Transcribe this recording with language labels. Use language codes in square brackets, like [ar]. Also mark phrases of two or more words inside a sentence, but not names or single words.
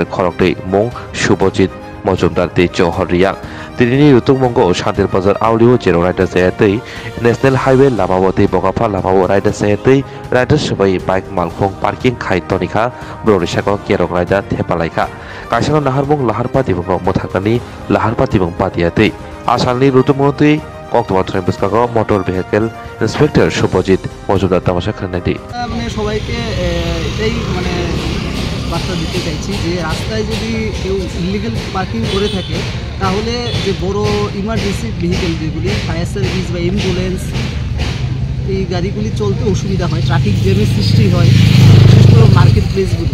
[trp] khoroktei mong Subhajit Mojumdar de Johor Riang Tinini Rutungmongo Shantir Bazar auliu jero raida sayatei [en] National Highway [trp] lamawati Bogapha lamawo raida sayatei raida sabai bike malkhong parking khai tonikha brorisako kerong raida thepalaikha kaisano naharmung laharpa dibong mothakani laharpa dibong patiatei asalni Rutungmongo কক্টোবর বুসকাগো [en] motor vehicle inspector [trp] শুভজিৎ মজুমদার তামাশা খানাইটি [bn] মানে সবাইকে এটাই মানে বার্তা দিতে চাইছি যে রাস্তায় যদি কেউ [en] illegal parking [bn] করে থাকে তাহলে যে বড় [en] emergency vehicle [bn] যেগুলি [en] fire service [bn] বা অ্যাম্বুলেন্স এই গাড়িগুলি চলতে অসুবিধা হয়, [en] traffic jam's [bn] সৃষ্টি হয়, বিশেষ করে [en] market places.